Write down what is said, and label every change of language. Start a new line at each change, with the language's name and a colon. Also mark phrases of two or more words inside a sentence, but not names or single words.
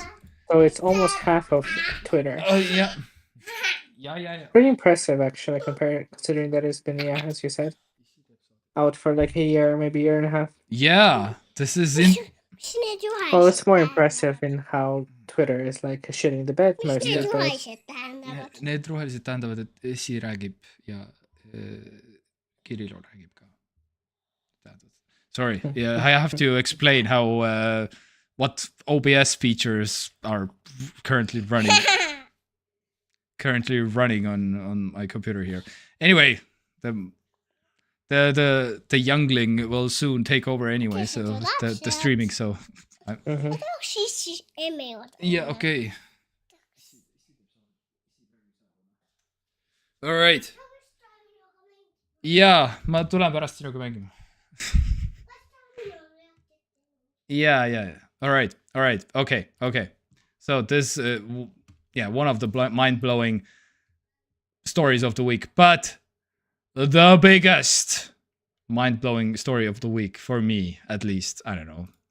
English: So it's almost half of Twitter. Yeah. Pretty impressive, actually, considering that it's been, as you said, out for like a year, maybe a year and a half. Yeah, this is Well, it's more impressive in how Twitter is like shitting the bed mostly.
Estonian: Need rohelised tähendavad, et Esi räägib ja Kirillon räägib ka.
English: Sorry, yeah, I have to explain how what OBS features are currently running on my computer here. Anyway, the youngling will soon take over anyway, so the streaming, so yeah, okay. All right. Yeah,
Estonian: ma tulen pärast sinuga mängima.
English: Yeah. All right. Okay. So this one of the mind-blowing stories of the week, but the biggest mind-blowing story of the week for me, at least, I don't know.